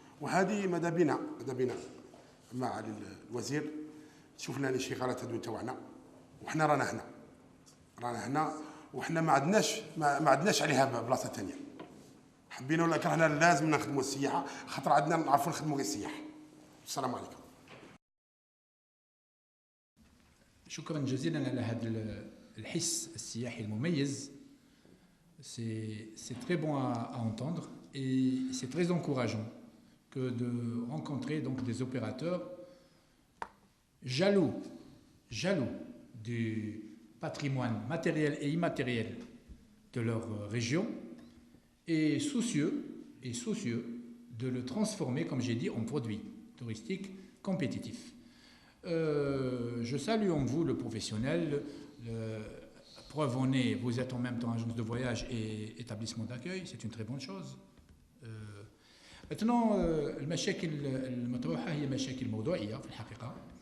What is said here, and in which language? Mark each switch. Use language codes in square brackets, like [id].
[ar] وهذه ماذا بينا مع الوزير تشوف لنا شي غلط هادو تاعنا وحنا رانا هنا وحنا ما عندناش عليها بلاصه ثانيه. حبينا ولا كرهنا لازم نخدموا السياحه خاطر عندنا نعرفوا نخدموا غير السياحه. السلام عليكم. شكرا جزيلا على هذا الحس السياحي المميز. [fr] C'est très bon à entendre et c'est très encourageant que de rencontrer donc des opérateurs jaloux du patrimoine matériel et immatériel de leur région et soucieux de le transformer, comme j'ai dit, en produit touristique compétitif. Je salue en vous le professionnel. Preuve en est, vous êtes en même temps agence de voyage et établissement d'accueil, c'est une très bonne chose. [ar] Maintenant, المشاكل المطروحة هي مشاكل موضوعية في الحقيقة.